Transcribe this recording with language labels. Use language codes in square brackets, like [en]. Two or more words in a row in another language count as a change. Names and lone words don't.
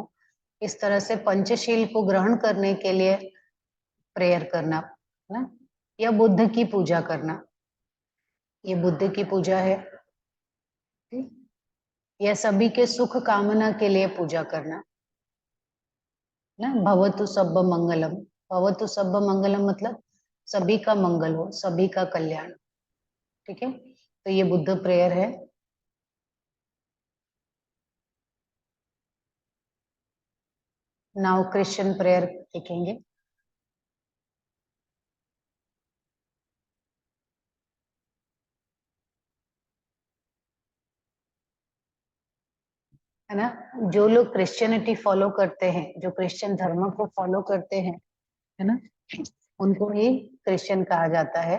[hi] इस तरह से पंचशील को ग्रहण करने के लिए प्रेयर करना ना, या बुद्ध की पूजा करना, ये बुद्ध की पूजा है। या सभी के सुख कामना के लिए पूजा करना ना, [pi] भवतु सब्ब मंगलम। भवतु सब्ब मंगलम [hi] मतलब सभी का मंगल हो, सभी का कल्याण। ठीक है, तो ये बुद्ध प्रेयर है। [en] now Christian prayer [hi] लिखेंगे। है ना, जो लोग क्रिश्चियनिटी फॉलो करते हैं, जो क्रिश्चियन धर्म को फॉलो करते हैं, है ना, उनको ही क्रिश्चियन कहा जाता है।